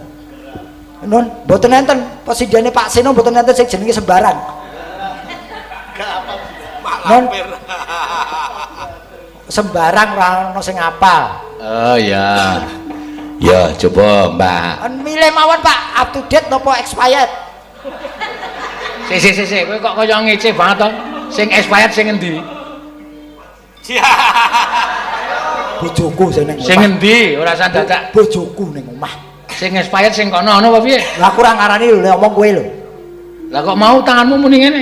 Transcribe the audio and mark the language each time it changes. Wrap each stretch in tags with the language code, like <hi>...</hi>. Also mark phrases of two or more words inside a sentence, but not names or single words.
<jv>Nun, mboten enten presidennya Pak Seno mboten enten sing jenenge sembarang. Nun, sembarang ora ono sing apal. Oh ya. Ya, coba Mbak. Milih mawon Pak,</jv> <en>up to date napa expired?</en> <jv>Sik, kowe kok kaya ngece banget to. Sing expired sing endi? Bojoku sing ning. Sing endi? Ora usah dadak. Bojoku ning omah. Sing expired sing kono ana apa piye? Lah aku ora ngarani lho nek omong kowe lho. Lah kok mau tanganmu muni ngene?</jv>